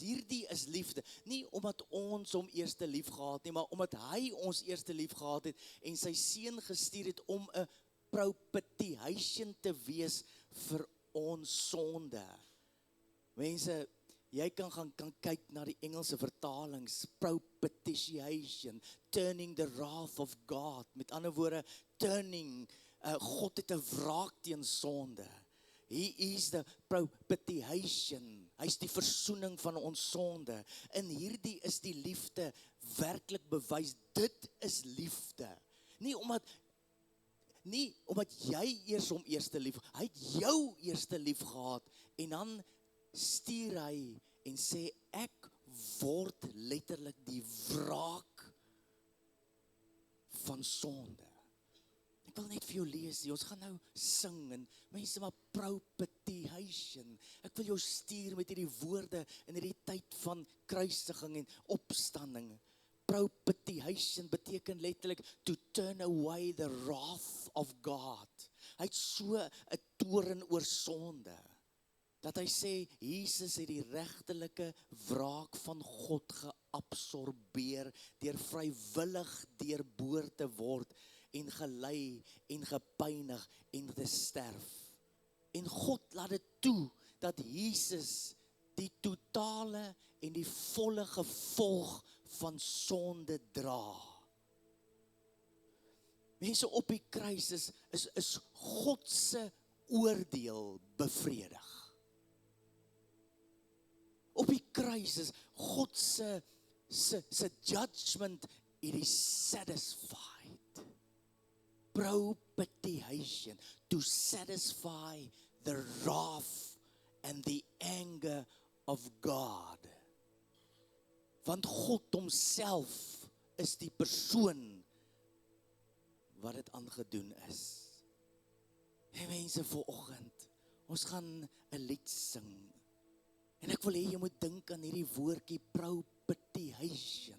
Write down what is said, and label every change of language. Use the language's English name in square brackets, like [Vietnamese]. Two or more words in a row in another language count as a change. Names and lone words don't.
[Afrikaans] Hierdie is liefde, nie omdat ons hom eerste lief gehad nie, maar omdat hy ons eerste lief gehad het, en sy seun gestuur het om 'n propitiation te wees vir ons sonde. Mense, jy kan kyk na die Engelse vertalings, [English] propitiation, turning the wrath of God, [Afrikaans] met ander woorde, God het 'n wraak teen sonde. [English] He is the propitiation. [Afrikaans] Hy is die versoening van ons sonde. En hierdie is die liefde werklik bewys. Dit is liefde. Nie omdat jy eers hom eerste lief, hy het jou eerste lief gehad, en dan stuur hy en sê, ek word letterlik die wraak van sonde. Ek wil net vir jou lees, ons gaan nou sing, en mense, maar propitiation, ek wil jou stuur met hierdie woorde in hierdie tyd van kruisiging en opstanding. Propitiation beteken letterlik [English] to turn away the wrath of God. [Afrikaans] Hy het so 'n toorn oor sonde, dat hy sê, Jesus het die regtelike wraak van God geabsorbeer, deur vrywillig deurboor te word, en gelei, en gepynig, en te sterf. En God laat dit toe, dat Jesus die totale en die volle gevolg van sonde dra. Mense, op die kruis is God se oordeel bevredig. Op die kruis is God se [English] judgment it is satisfied. [Afrikaans] Propitiation, [English] to satisfy the wrath and the anger of God. [Afrikaans] Want God homself is die persoon wat dit aangedoen is. En mense, vanoggend, ons gaan 'n lied sing. En ek wil hê jy moet dink aan hierdie woordjie propitiation.